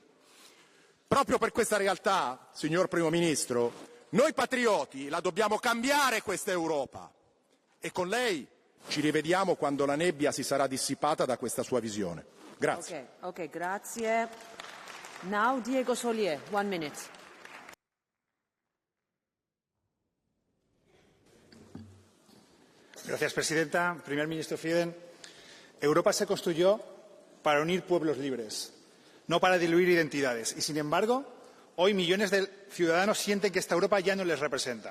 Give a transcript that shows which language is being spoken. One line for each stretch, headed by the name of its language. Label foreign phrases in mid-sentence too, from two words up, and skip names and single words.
Italian: Proprio per questa realtà, signor Primo Ministro, noi patrioti la dobbiamo cambiare questa Europa e con lei ci rivediamo quando la nebbia si sarà dissipata da questa sua visione. Grazie. Okay, grazie.
English: Now Diego Solier, 1 minute.
Spanish: Gracias, Presidenta. Primer Ministro Frieden, Europa se construyó para unir pueblos libres, no para diluir identidades. Y, sin embargo, hoy millones de ciudadanos sienten que esta Europa ya no les representa.